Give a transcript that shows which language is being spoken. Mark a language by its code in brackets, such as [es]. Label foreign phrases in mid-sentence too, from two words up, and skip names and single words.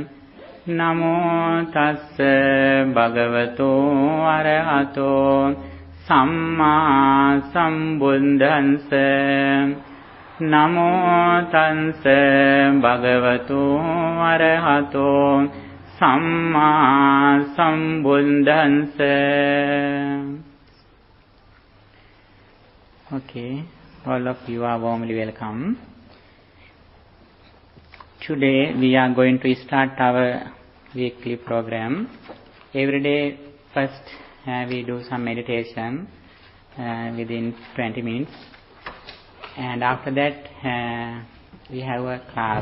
[pi] Namo tassa bhagavato arahato samma sambuddhassa. Namo tassa bhagavato arahato samma sambuddhassa. [en] Okay, all of you are warmly welcome. Today we are going to start our weekly program. Every day first we do some meditation within 20 minutes, and after that we have a class.